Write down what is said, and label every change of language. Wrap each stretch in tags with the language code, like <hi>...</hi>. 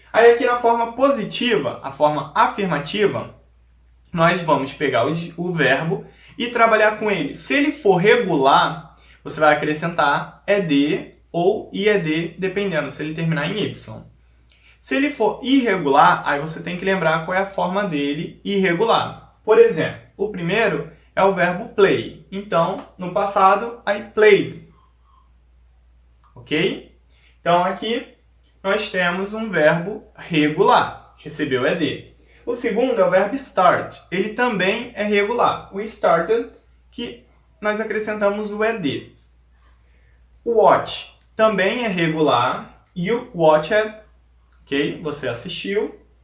<pt>Aí aqui na forma positiva, a forma afirmativa, nós vamos pegar o verbo e trabalhar com ele. Se ele for regular, você vai acrescentar ed ou ied, dependendo se ele terminar em y. Se ele for irregular, aí você tem que lembrar qual é a forma dele irregular. Por exemplo, o primeiro é o verbo play. Então, no passado,</pt> <en>I played.</en> <pt>Ok? Então, aqui nós temos um verbo regular. Recebeu ed. O segundo é o verbo start. Ele também é regular. O started, que nós acrescentamos o ed. O watch também é regular.</pt> <en>You watched,</en> <pt>ok? Você assistiu.</pt>